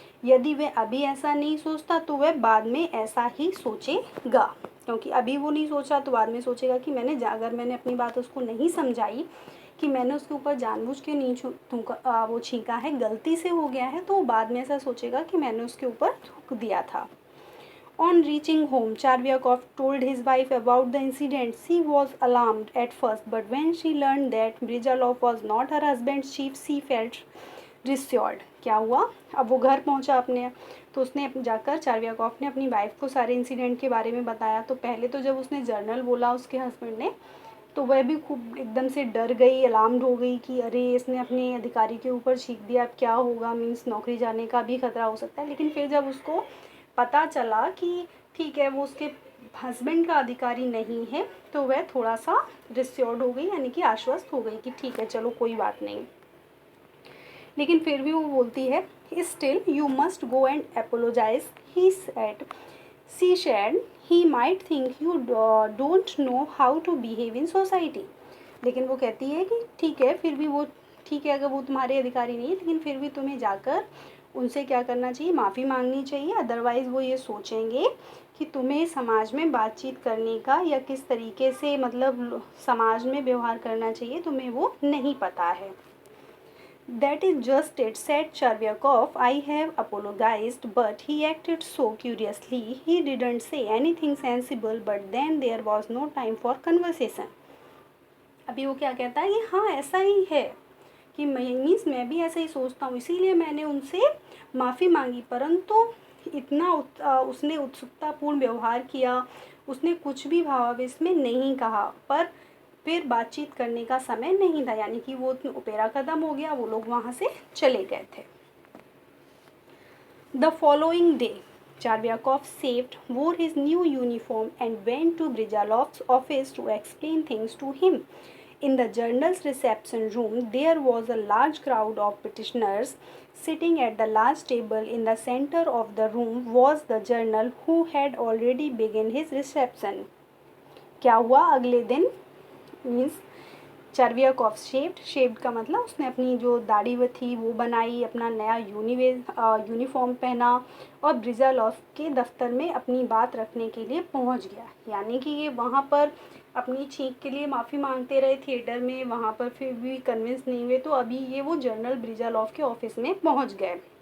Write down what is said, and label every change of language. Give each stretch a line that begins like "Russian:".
Hindi: यदि वह अभी ऐसा नहीं सोचता तो वह बाद में ऐसा ही सोचेगा, क्योंकि अभी वो नहीं सोच रहा तो बाद में सोचेगा कि अगर मैंने अपनी बात उसको नहीं समझाई कि मैंने उसके ऊपर जानबूझ के नहीं वो छींका है, गलती से हो गया है, तो वो बाद में ऐसा सोचेगा कि मैंने उसके ऊपर थूक दिया था।
English: On reaching home, Charvyakov told his wife about the incident. She was alarmed at first, but when she learned that Brizalov was not her husband's chief, she felt reassured.
Hindi: क्या हुआ, अब वो घर पहुंचा अपने, तो उसने जाकर चार्वियाकॉफ ने अपनी वाइफ को सारे इंसिडेंट के बारे में बताया। तो पहले तो जब उसने जर्नल बोला उसके हस्बैंड ने, तो वह भी खूब एकदम से डर गई, अलार्म्ड हो गई कि अरे इसने अपने अधिकारी के ऊपर छींक दिया, अब क्या होगा, मीन्स नौकरी जाने का भी खतरा हो सकता है। लेकिन फिर जब उसको पता चला कि ठीक है वो उसके हस्बैंड का अधिकारी नहीं है, तो वह थोड़ा सा रिस्योर्ड हो गई, यानी कि आश्वस्त हो गई कि ठीक है चलो कोई बात नहीं। लेकिन फिर भी वो बोलती है,
English: Still you must go and apologise, he said, she said, he might think you don't know how to behave in society.
Hindi: लेकिन वो कहती है कि ठीक है, फिर भी वो ठीक है, अगर वो तुम्हारे अधिकारी नहीं है लेकिन फिर भी तुम्हें जाकर उनसे क्या करना चाहिए, माफ़ी मांगनी चाहिए, अदरवाइज़ वो ये सोचेंगे कि तुम्हें समाज में बातचीत करने का या किस तरीके से मतलब समाज में व्यवहार करना चाहिए तुम्हें वो नहीं पता है।
English: That is just it, said Chervyakov. I have apologized, but he acted so curiously. He didn't say anything sensible, but then there was no time for conversation.
Hindi: अभी वो क्या कहता है कि हाँ ऐसा ही है कि मीन्स मैं भी ऐसा ही सोचता हूँ, इसीलिए मैंने उनसे माफ़ी मांगी, परंतु इतना उसने उत्सुकतापूर्ण व्यवहार किया, उसने कुछ भी भावावेश में नहीं कहा, पर फिर बातचीत करने का समय नहीं था, यानी कि वो ओपेरा ख़त्म हो गया, वो लोग वहाँ से चले गए थे।
English: The following day Charvyakov saved, wore his new uniform and went to Brijalov's office to explain things to him. In the journal's reception room, there was a large crowd of petitioners. Sitting at the large table in the center of the room was the journal who had already begun his reception.
Hindi: क्या हुआ अगले दिन, means चार्वियाकॉफ shaved का मतलब उसने अपनी जो दाढ़ी वो थी वो बनाई, अपना नया यूनिफॉर्म पहना और ब्रिजालॉफ के दफ्तर में अपनी बात रखने के लिए पहुंच गया। यानी कि ये वहाँ पर अपनी छींक के लिए माफ़ी मांगते रहे थिएटर में, वहाँ पर फिर भी कन्विंस नहीं हुए, तो अभी ये वो जनरल ब्रिजालॉफ के ऑफिस में पहुँच गए।